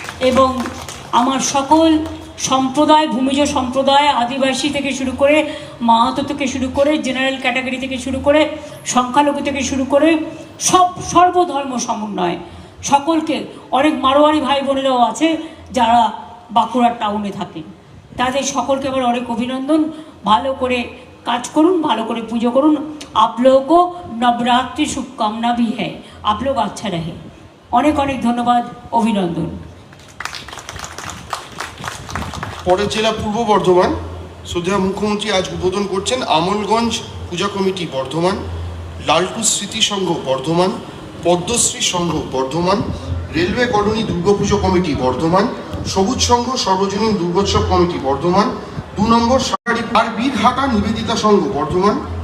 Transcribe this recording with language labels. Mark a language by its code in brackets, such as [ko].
[bn] এবং আমার সকল সম্প্রদায়, ভূমিজ সম্প্রদায়, আদিবাসী থেকে শুরু করে, মাহাতো থেকে শুরু করে, জেনারেল ক্যাটাগরি থেকে শুরু করে, সংখ্যালঘু থেকে শুরু করে সর্বধর্ম সমন্বয় সকলকে, অনেক মারোয়ারি ভাই বোনেরাও আছে যারা বাঁকুড়া টাউনে থাকেন, তাদের সকলকে আবার অনেক অভিনন্দন। ভালো করে কাজ করুন, ভালো করে পুজো করুন। [hi] आप लोगों को नवरात्रि शुभकामना भी है, आप लोग अच्छा रहे। [bn] অনেক অনেক ধন্যবাদ, অভিনন্দন। পরের জেলা পূর্ব বর্ধমান, শ্রদ্ধেয় মুখ্যমন্ত্রী আজ উদ্বোধন করছেন আমলগঞ্জ পূজা কমিটি বর্ধমান, লালটু স্মৃতি সংঘ বর্ধমান, পদ্মশ্রী সংঘ Bardhaman, railway colony Durga Puja committee Bardhaman, সবুজ সংঘ সর্বজনীন দুর্গোৎসব কমিটি বর্ধমান, 2 নম্বর সারি বীরহাটা নিবেদিতা সংঘ বর্ধমান,